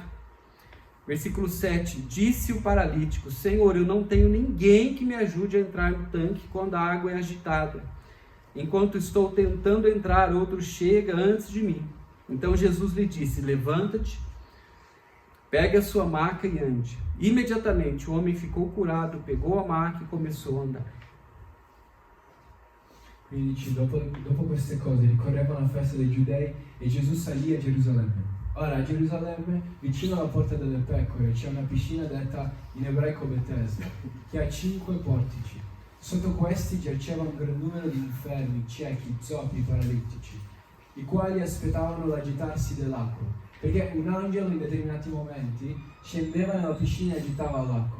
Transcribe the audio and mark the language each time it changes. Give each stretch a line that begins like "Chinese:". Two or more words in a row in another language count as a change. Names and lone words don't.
Portuguese: Versículo 7, disse o paralítico: Senhor, eu não tenho ninguém que me ajude a entrar no tanque quando a água é agitada. Enquanto estou tentando entrar, outro chega antes de mim. Então Jesus lhe disse: levanta-te, pegue a sua maca e ande. Imediatamente o homem ficou curado, pegou a maca e começou a andar.
Italian: Quindi dice, dopo queste cose ricorreva la festa dei Giudei e Gesù salì a Gerusalemme. Ora a Gerusalemme, vicino alla porta delle pecore, c'è una piscina detta in ebraico Betesda, che ha 5 portici. Sotto questi giaceva un gran numero di infermi, ciechi, zoppi, paralitici, i quali aspettavano l'agitarsi dell'acqua, perché un angelo in determinati momenti scendeva nella piscina e agitava l'acqua.